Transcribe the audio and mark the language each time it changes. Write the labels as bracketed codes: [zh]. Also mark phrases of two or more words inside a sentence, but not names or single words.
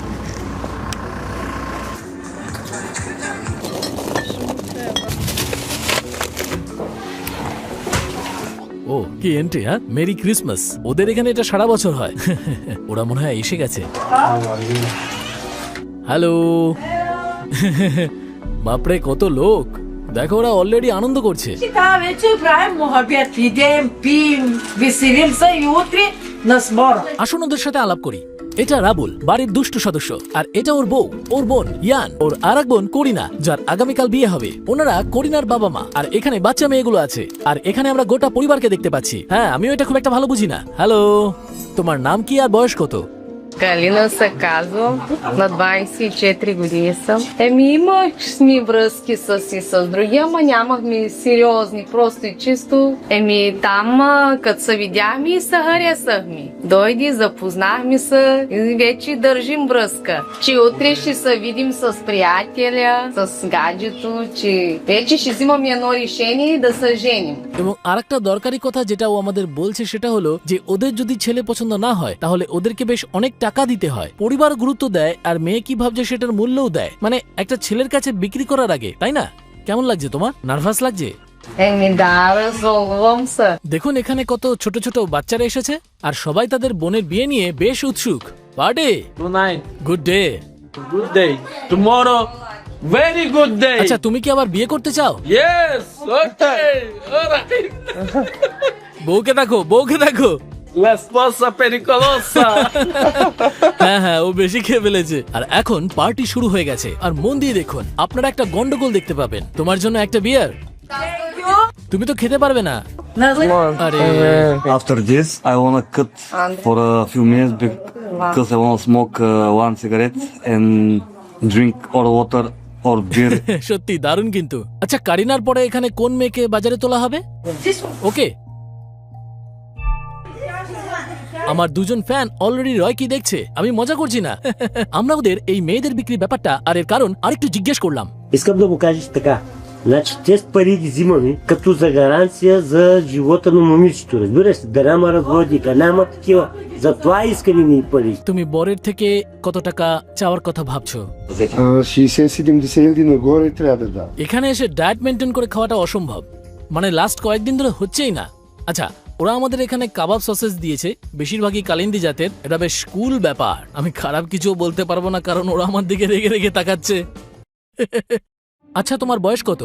[bn] ও কি এন্ট্রি! হ্যাঁ, [en] Merry Christmas. [bn] ওদের এখানে এটা সারা বছর হয়। ওরা মনে হয় এসে গেছে। হ্যালো। বাপরে কত লোক! দেখো, ওরা অলরেডি আনন্দ করছে। [bg] Да, вече правим мохабет, идем, пием, веселимся и утре на сбор. [bn] আসুন ওদের সাথে আলাপ করি। এটা রাবুল, বাড়ির দুষ্টু সদস্য, আর এটা ওর বউ, ওর বোন ইয়ান, ওর আর এক বোন করিনা, যার আগামীকাল বিয়ে হবে। ওনারা করিনার বাবা মা, আর এখানে বাচ্চা মেয়েগুলো আছে। আর এখানে আমরা গোটা পরিবারকে দেখতে পাচ্ছি। হ্যাঁ, আমিও এটা খুব একটা ভালো বুঝি না। হ্যালো, তোমার নাম কি আর বয়স কত? [bg] Галина Саказова, на 24 години съм. Имахме връзки и с други, ама нямахме сериозни, просто и чисто. Там, като се видяхме и се харесахме. Дойди, запознахме се и вече държим връзка. Че утре ще се видим с приятеля, с гаджето, че вече ще взимаме едно решение да се женим. [bn] এবং আরেকটা দরকারি কথা যেটা ও আমাদের বলছে সেটা হলো যে ওদের যদি ছেলে পছন্দ না হয় তাহলে ওদেরকে বেশ অনেক টাকা দিতে হয়। পরিবার গুরুত্ব দেয়, আর মেয়ে কি ভাবছে সেটার মূল্যও দেয়। মানে একটা ছেলের কাছে বিক্রি করার আগে, তাই না? কেমন লাগছে তোমার? নার্ভাস লাগছে? [bg] Да, развълнувам се. [bn] দেখুন এখানে কত ছোট ছোট বাচ্চারা এসেছে, আর সবাই তাদের বোনের বিয়ে নিয়ে বেশ উৎসুক। পার্টি! [en] Tonight, Good day. good day. Tomorrow, very good day. [bn] আচ্ছা, তুমি কি আবার বিয়ে করতে চাও? [en] Yes, okay, alright. [bn] বউকে দেখো, বউকে দেখো। [es] La esposa pericolosa. [bn] হ্যাঁ হ্যাঁ, ও বেশি খেয়ে ফেলেছে। আর এখন পার্টি শুরু হয়ে গেছে, আর মন দিয়ে দেখুন, আপনারা একটা গন্ডগোল দেখতে পাবেন। তোমার জন্য একটা বিয়ার। তুমি তো খেতে পারবে না। আরে [en] After this, I wanna cut for a few minutes because I wanna smoke one cigarette and drink or water or beer. [bn] সত্যি দারুণ কিন্তু। আচ্ছা, কারিনার পরে এখানে কোন মেয়েকে বাজারে তোলা হবে? ওকে। আমার দুজন ফ্যান অলরেডি রয় কি দেখছে, আমি মজা করছি না। আমরা ওদের এই মেয়েদের বিক্রি ব্যাপারটা আর এর কারণ আরেকটু জিজ্ঞেস করলাম। [bg] Искам да му кажеш така. Значи, тези пари ги взимаме като за гаранция за живота на момичето. Разбираш ли? Да няма разводи, да няма такива. Затова искаме ни пари. [bn] তুমি বরের থেকে কত টাকা চাওয়ার কথা ভাবছো? [bg] 60-70 хиляди нагоре трябва да дам. [bn] এখানে এসে [en] diet maintain [bn] করে খাওয়াটা অসম্ভব, মানে লাস্ট কয়েকদিন ধরে হচ্ছেই না। আচ্ছা, ওরা আমাদের এখানে কাবাব সসেস দিয়েছে, বেশিরভাগই কালিন্দি জাতের। এটা বেশ কুল ব্যাপার। আমি খারাপ কিছু বলতে পারবো না, কারণ ওরা আমার দিকে রেগে রেগে তাকাচ্ছে। আচ্ছা, তোমার বয়স কত?